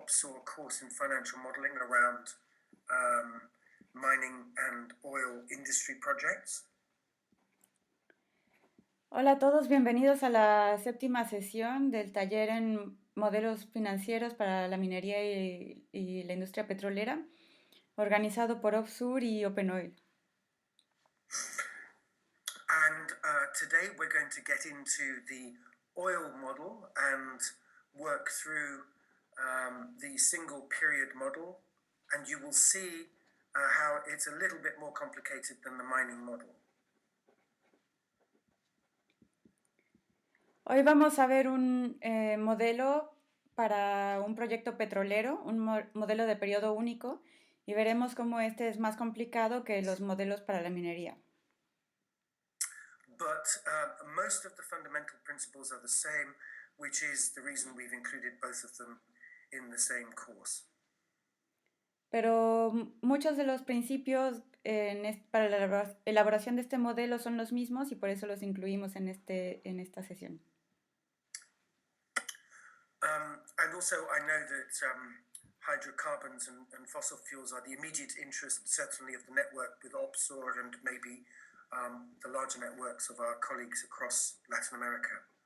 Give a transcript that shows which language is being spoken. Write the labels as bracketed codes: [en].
[en] OPSOR course in financial modeling around mining and oil industry projects. [es] Hola a todos, bienvenidos a la séptima sesión del taller en modelos financieros para la minería y la industria petrolera, organizado por OPSUR y OpenOil. [en] And today we're going to get into the oil model and work through the single period model, and you will see how it's a little bit more complicated than the mining model. [es] Hoy vamos a ver un modelo para un proyecto petrolero, un modelo de periodo único, y veremos cómo este es más complicado que los modelos para la minería. [en] But most of the fundamental principles are the same, which is the reason we've included both of them in the same course. [es] Pero muchos de los principios para la elaboración de este modelo son los mismos y por eso los incluimos en esta sesión. [en] And also I know that hydrocarbons and fossil fuels are the immediate interest, certainly of the network with OPSOR and maybe the larger networks of our colleagues across Latin America.